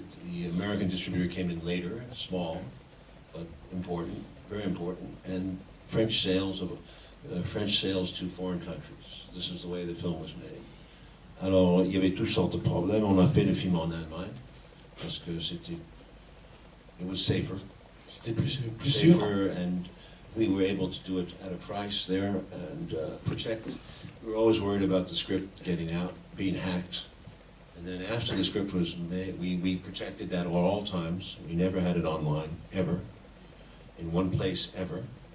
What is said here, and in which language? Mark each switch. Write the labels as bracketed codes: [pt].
[en] The American distributor came in later, small, but important, very important, and French sales to foreign countries. This is the way the film was made. [fr] Alors, il y avait toutes sortes de problèmes. On a fait le film en Allemagne parce que [en] it was safer. [fr] C'était plus sûr. [en] And we were able to do it at a price there and protect. We were always worried about the script getting out, being hacked. And then after the script was made, we protected that at all times. We never had it online, ever, in one place, ever.